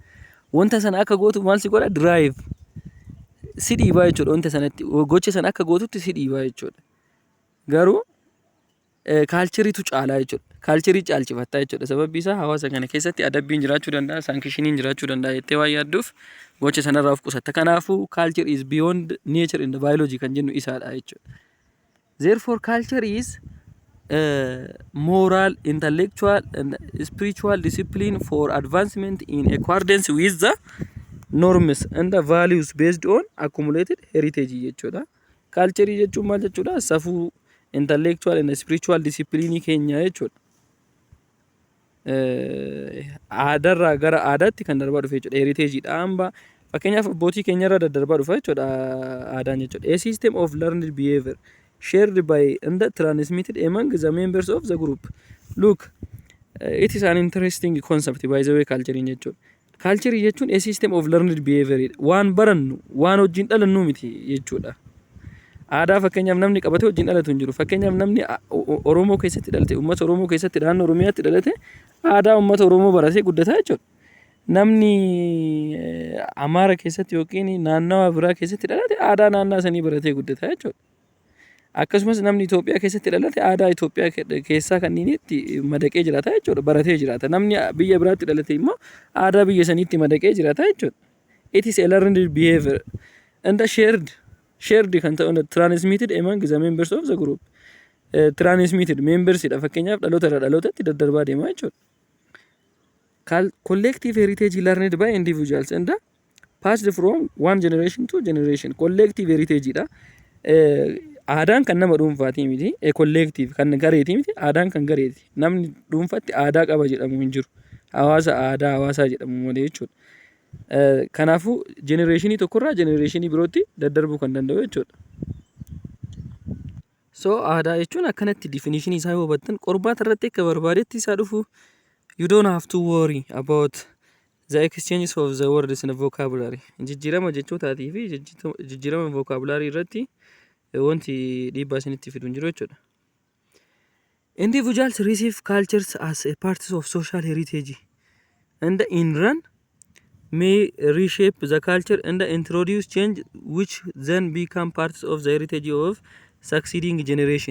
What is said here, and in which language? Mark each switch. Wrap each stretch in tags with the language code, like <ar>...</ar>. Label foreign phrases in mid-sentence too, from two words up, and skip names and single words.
<om>Wanta sana akka gootu maal si godha? Drive si dhiibaa jechuudha. Wanta sanatti gocha sana akka gootutti si dhiibaa jechuudha. Garuu kaalcheriitu caalaa jechuudha. Kaalcherii caalchifattaa jechuudha. Sababni isaa hawaasa kana keessatti adabbiin jiraachuu danda'a, sankishiniin jiraachuu danda'a jettee waan yaadduuf gocha sanarraa of qusatta. Kanaafuu</om> <en>culture is beyond nature and biology</en> <om>kan jennu isaadha jechuudha.</om> <en>Therefore culture is moral, intellectual and spiritual discipline for advancement in accordance with the norms and the values based on accumulated heritage jechuudha.</en> <om>Culture jechuun maal jechuudha? Safuu,</om> <en>intellectual and spiritual discipline</en> <om>keenya jechuudha. Aadarraa gara aadaatti kan darbaa dhufe jechuudha. Heritage dha hamba fakkeenyaaf abbootii keenyarraa daddarbaa dhufa jechuudha aadaan jechuudha.</om> <en>A system of learned behavior shared by and transmitted among the members of the group. Look, it is an interesting concept by the way culture jechuudha.</en> <om>Culture jechuun</om> <en>a system of learned behavior</en> <om>waan barannu waan wajjin dhalannu miti jechuudha. Aadaa fakkeenyaaf namni qabatee wajjin dhalatu hin jiru. Fakkeenyaaf namni Oromoo keessatti dhalate, uummata Oromoo keessatti naannoo Oromiyaatti dhalate aadaa uummata Oromoo baratee guddataa jechuudha. Namni Amaara keessatti yookiin naannawa biraa keessatti dhalate aadaa naannaa sanii baratee guddataa jechuudha. Akkasumas namni Itoophiyaa keessatti dhalate aadaa Itoophiyaa keessaa kanniinitti madaqee jiraata jechuudha. Baratee jiraata. Namni biyya biraatti dhalate immoo aadaa biyya saniitti madaqee jiraata jechuudha.</om> <en>It is a learned behavior and shared</en> <om>kan ta'u</om> <en>transmitted among the members of the group. Transmitted members</en> <om>dha fakkeenyaaf dhaloota irraa dhalootatti daddarbaa deemaa jechuudha.</om> <en>Collective heritage learned by individuals and passed from one generation to generation. Collective heritage dha.</en> <om>Aadaan kan nama dhuunfaatii miti. Collective kan gareetii miti. Aadaan kan gareeti. Namni dhuunfaatti aadaa qaba jedhamu hin jiru. Hawaasa aadaa hawaasaa jedhamu malee jechuudha. Kanaafuu jenereeshinii tokkorraa jenereeshinii birootti daddarbuu kan danda'u jechuudha. So aadaa jechuun akkanatti definition isaa yoo hubattan qormaata irratti akka barbaadetti isaa dhufu</om> <en>you don't have to worry about the exchanges of the words in vocabulary.</en> <om>Jijjiirama jechootatii fi jijjiirama vocabulary irratti wanti dhiibbaa isinitti fidu hin jiru jechuudha.</om> <en>Individuals receive cultures as a part of social heritage and in run may reshape the culture and introduce change which then become parts of the heritage of succeeding generation.</en>